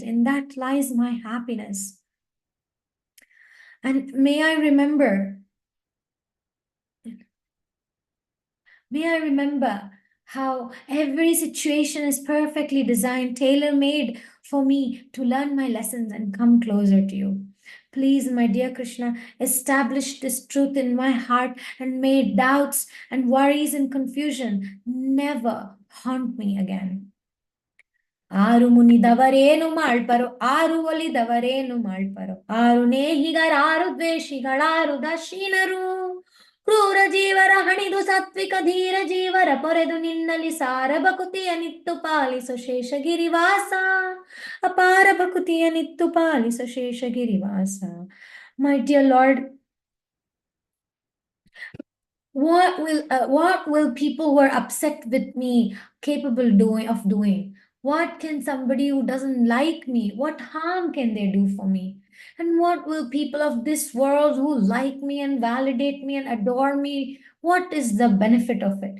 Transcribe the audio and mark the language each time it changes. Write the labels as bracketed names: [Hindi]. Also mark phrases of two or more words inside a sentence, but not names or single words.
[English] In that lies my happiness. And may I remember how every situation is perfectly designed, tailor-made for me to learn my lessons and come closer to you. Please, my dear Krishna, establish this truth in my heart and may doubts and worries and confusion never haunt me again. [Kannada] ಆರು ಮುನಿದವರೇನು ಮಾಡ್ಪರೋ ಆರು ಒಲಿದವರೇನು ಮಾಡ್ಪರೋ ಆರು ನೇಹಿಗರಾರು ದ್ವೇಷಿಗಳಾರು ದಶೀನರು ಕ್ರೂರ ಜೀವರ ಹಣಿದು ಸಾತ್ವಿಕ ಧೀರ ಜೀವರ ಪೊರೆದು ನಿನ್ನಲ್ಲಿ ಸಾರ ಬಕುತಿಯ ನಿತ್ತು ಪಾಲಿಸು ಶೇಷಗಿರಿವಾಸ ಅಪಾರ ಬಕುತಿಯ ನಿತ್ತು ಪಾಲಿಸು ಶೇಷಗಿರಿವಾಸ. [English] My dear Lord, what will people who are upset with me capable of doing? What can somebody who doesn't like me, what harm can they do for me? And what will people of this world who like me and validate me and adore me, what is the benefit of it?